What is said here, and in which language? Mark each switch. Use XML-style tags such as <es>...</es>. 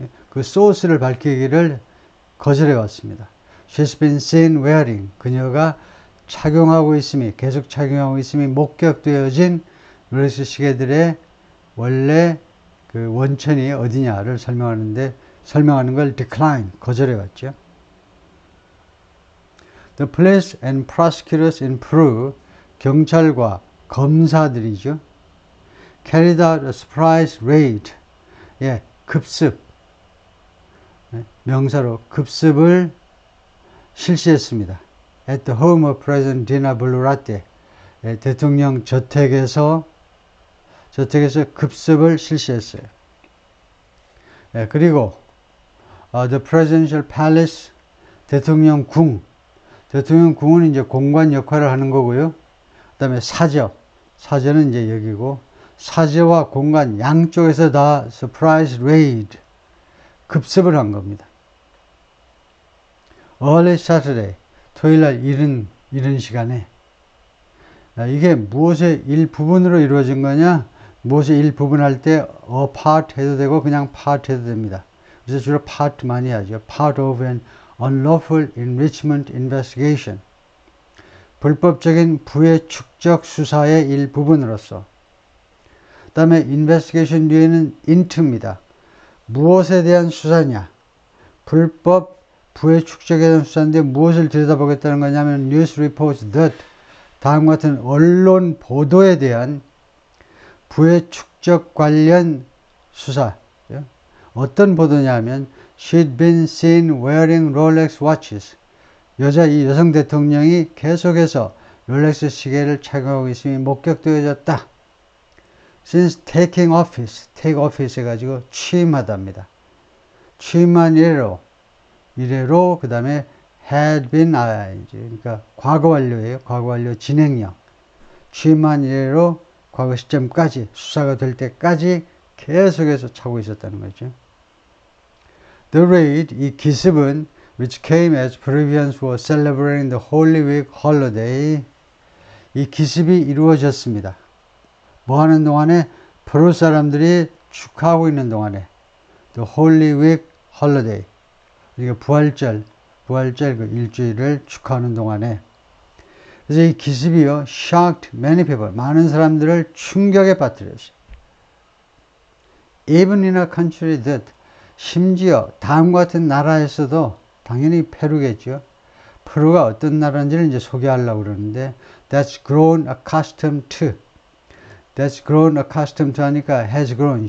<ko>그 소스를 밝히기를 거절해 왔습니다.</ko> <en>She's been seen wearing,</en> <ko>그녀가 착용하고 있음이, 계속 착용하고 있음이 목격되어진 롤렉스 시계들의 원래 그 원천이 어디냐를 설명하는 걸 decline, 거절해 왔죠.</ko> <en>The police and prosecutors in Peru,</en> <ko>경찰과 검사들이죠.</ko> <en>carried out a surprise raid.</en> <ko>급습. 명사로 급습을 실시했습니다.</ko> <en>At the home of President Dina Boluarte.</en> <ko>대통령 저택에서 급습을 실시했어요. 그리고 the Presidential Palace, 대통령궁은 이제 공관 역할을 하는 거고요. 그 다음에 사저는 이제 여기고, 사저와 공간 양쪽에서 다 surprise raid, 급습을 한 겁니다.</ko> <en>Early Saturday,</en> <ko>토요일날 이른 시간에. 이게 무엇의 일부분으로 이루어진 거냐? 무엇의 일부분 할 때 part 해도 되고 그냥 part 해도 됩니다. 그래서 주로 part 많이 하죠.</ko> <en>Part of an unlawful enrichment investigation.</en> <ko>불법적인 부의 축적 수사의 일부분으로서. 그 다음에 investigation 뒤에는 into입니다. 무엇에 대한 수사냐? 불법 부의 축적에 대한 수사인데 무엇을 들여다보겠다는 거냐면</ko> <en>news reports that,</en> <ko>다음과 같은 언론 보도에 대한 부의 축적 관련 수사. 어떤 보도냐면</ko> <en>she'd been seen wearing Rolex watches.</en> <ko>이 여성 대통령이 계속해서 롤렉스 시계를 착용하고 있음이 목격되어졌다.</ko> <en>Since taking office, take office</en> <ko>해가지고 취임하답니다. 취임한 이래로 그 다음에</ko> <en>had been,</en> <ko>이제, 그러니까 과거 완료예요. 과거 완료 진행형. 취임한 이래로 과거 시점까지, 수사가 될 때까지 계속해서 차고 있었다는 거죠.</ko> <en>The raid,</en> <ko>이 기습은</ko> <en>which came as Peruvians were celebrating the Holy Week holiday.</en> <ko>이 기습이 이루어졌습니다. 뭐 하는 동안에? 페루 사람들이 축하하고 있는 동안에</ko> <en>The Holy Week holiday.</en> <ko>그러니까 부활절 그 일주일을 축하하는 동안에. 그래서 이 기습이요,</ko> <en>shocked many people.</en> <ko>많은 사람들을 충격에 빠뜨렸어요.</ko> <en>Even in a country that,</en> <ko>심지어 다음과 같은 나라에서도 당연히 페루겠죠. 페루가 어떤 나라인지를 이제 소개하려고 그러는데</ko> <en>that's grown accustomed to. that's grown accustomed to</en> <ko>하니까</ko> <en>has grown.</en>